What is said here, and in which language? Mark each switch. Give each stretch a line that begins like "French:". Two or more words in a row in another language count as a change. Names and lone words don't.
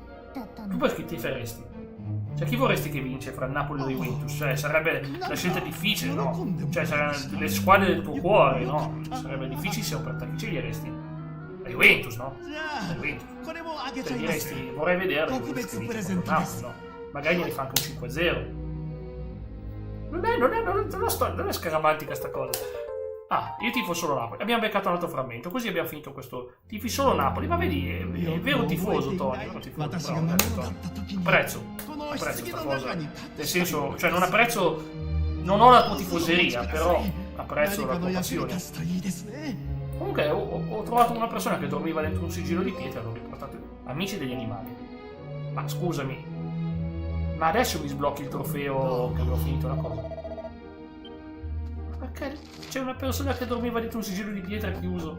Japanese: だった
Italian: tu
Japanese: の
Italian: perché ti faresti? Cioè, chi vorresti che vince fra il Napoli e la Juventus? Cioè, sarebbe la scelta difficile, no? Cioè, saranno le squadre del tuo cuore, no? Sarebbe difficilissimo per te. Chi sceglieresti? La Juventus, no?
Japanese: じ
Italian: La
Japanese: ゃあ
Italian: Juventus.
Japanese: これもあげち
Italian: Cioè,
Japanese: ゃいます
Italian: diresti, vorrei vedere la Juventus che
Japanese: 特別
Italian: vince
Japanese: プレゼ
Italian: contro
Japanese: ン
Italian: il
Japanese: トです
Italian: Napoli, no? Magari ne fa anche un 5-0. Non è scaramantica sta cosa. Ah, io tifo solo Napoli. Abbiamo beccato un altro frammento, così abbiamo finito questo. Tifi solo Napoli, ma vedi, è il vero tifoso, Tony. È un tifoso,
Japanese: 私が
Italian: bravo,
Japanese: 魔
Italian: Tony.
Japanese: 物だった時に
Italian: Apprezzo,
Japanese: この
Italian: apprezzo
Japanese: 棺
Italian: sta
Japanese: の
Italian: cosa.
Japanese: 中に
Italian: Nel senso, cioè non apprezzo. Non ho la tua tifoseria, però apprezzo
Japanese: 何
Italian: la
Japanese: か
Italian: tua
Japanese: の役に
Italian: passione.
Japanese: 立つといいですね
Italian: Comunque ho trovato una persona che dormiva dentro un sigillo di pietra e l'ho riportato. Amici degli animali. Ma scusami, ma adesso mi sblocchi il trofeo che avevo finito la cosa? Perché c'è una persona che dormiva dentro un sigillo di pietra chiuso.